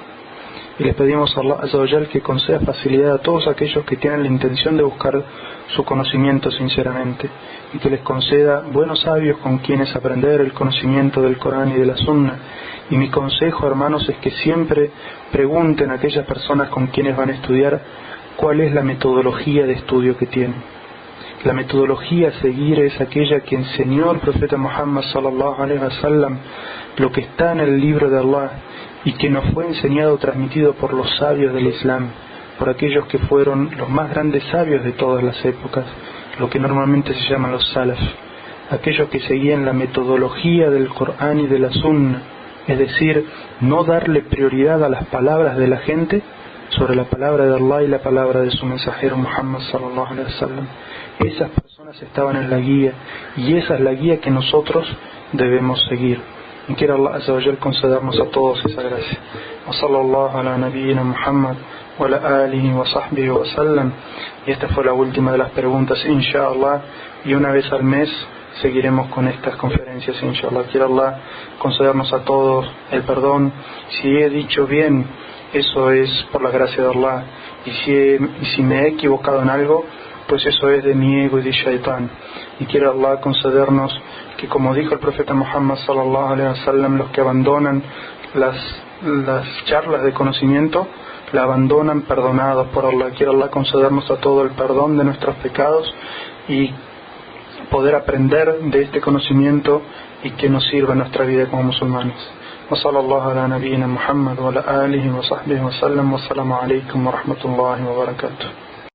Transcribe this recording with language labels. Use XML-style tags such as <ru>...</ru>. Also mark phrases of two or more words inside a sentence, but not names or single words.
<es>Y les pedimos a Allah</es> <ar>عز وجل</ar> <es>que conceda facilidad a todos aquellos que tienen la intención de buscar su conocimiento sinceramente, y que les conceda buenos sabios con quienes aprender el conocimiento del Corán y de la Sunna. Y mi consejo, hermanos, es que siempre pregunten a aquellas personas con quienes van a estudiar cuál es la metodología de estudio que tienen. La metodología a seguir es aquella que enseñó el profeta Muhammad</es> <ar>صلى الله عليه وسلم,</ar> <es>lo que está en el libro de Allah, y que nos fue enseñado, transmitido por los sabios del Islam, por aquellos que fueron los más grandes sabios de todas las épocas, lo que normalmente se llaman los salaf, aquellos que seguían la metodología del Corán y de la Sunna, es decir, no darle prioridad a las palabras de la gente sobre la palabra de Allah y la palabra de su mensajero Muhammad</es> <ar>صلى الله عليه وسلم.</ar> <es>Esas personas estaban en la guía, y esa es la guía que nosotros debemos seguir. Y quiera Allah</es> <ar>عز وجل</ar> <es>concedernos a todos esa gracia.</es> <ar>وصلى الله على نبينا محمد وعلى آله وصحبه وسلم.</ar> <es>Y esta fue la última de las preguntas, inshallah, y una vez al mes seguiremos con estas conferencias, inshallah. Quiera Allah concedernos a todos el perdón. Si he dicho bien, eso es por la gracia de Allah, y si me he equivocado en algo, pues eso es de mi ego y de Shaitán. Y quiera Allah concedernos que, como dijo el profeta Muhammad</es> <ar>صلى الله عليه وسلم,</ar> <es>los que abandonan las charlas de conocimiento, la abandonan perdonados por Allah. Quiera Allah concedernos a todo el perdón de nuestros pecados y poder aprender de este conocimiento y que nos sirva en nuestra vida como musulmanes.</es> <ar>وصلى الله على نبينا محمد وعلى آله وصحبه وسلم والسلام عليكم ورحمة الله وبركاته.</ar>